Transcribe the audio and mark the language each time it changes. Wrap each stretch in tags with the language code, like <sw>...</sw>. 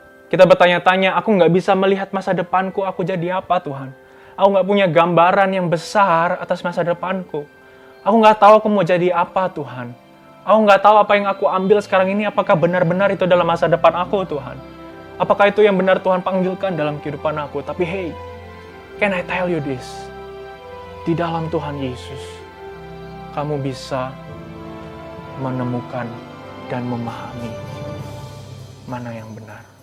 <id>Kita bertanya-tanya, aku nggak bisa melihat masa depanku, aku jadi apa Tuhan? Aku nggak punya gambaran yang besar atas masa depanku. Aku nggak tahu aku mau jadi apa Tuhan. Aku nggak tahu apa yang aku ambil sekarang ini, apakah benar-benar itu adalah masa depan aku Tuhan. Apakah itu yang benar Tuhan panggilkan dalam kehidupan aku? Tapi</id> <en>hey, can I tell you this?</en> <id>Di dalam Tuhan Yesus, kamu bisa menemukan dan memahami mana yang benar.</id>